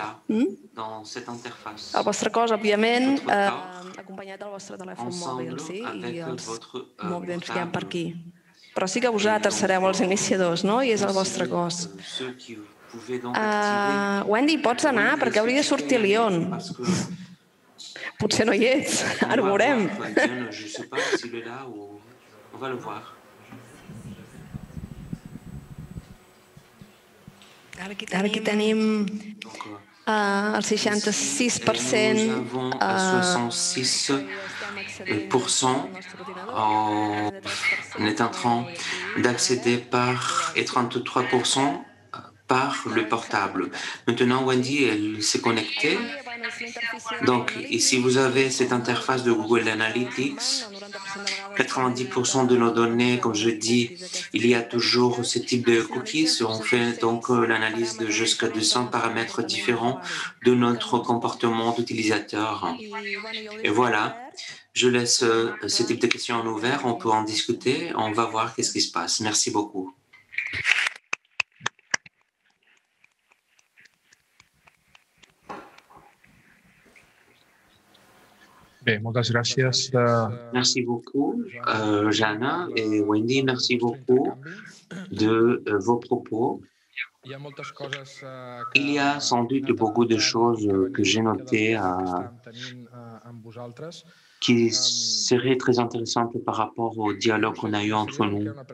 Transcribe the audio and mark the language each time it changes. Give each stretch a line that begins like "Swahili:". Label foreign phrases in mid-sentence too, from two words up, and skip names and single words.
Catalan: El vostre cos, òbviament, acompanyat del vostre telèfon mòbil, i els mòbils que hi ha per aquí. Però sí que vosaltres sereu els iniciadors, no? I és el vostre cos. Wendy, pots anar? Perquè hauria de sortir Lyon. Potser no hi ets, ara ho veurem.
French: Je ne sais pas s'il est là ou on va le voir.
Catalan: Ara aquí tenim el 66%.
French: Nous avons 66% en est en train d'accéder par et 33% par le portable. Maintenant, Wendy, elle s'est connectée. Donc, ici, vous avez cette interface de Google Analytics. 90% de nos données, comme je dis, il y a toujours ce type de cookies. On fait donc l'analyse de jusqu'à 200 paramètres différents de notre comportement d'utilisateur. Et voilà, je laisse ce type de questions en ouvert. On peut en discuter. On va voir qu'est-ce qui se passe. Merci beaucoup.
Catalan: Bé, moltes gràcies.
French: Merci beaucoup, Jana et Wendy. Merci beaucoup de vos propos. Il y a sans doute beaucoup de choses que j'ai notées qui seraient très intéressantes par rapport au dialogue qu'on a eu entre nous.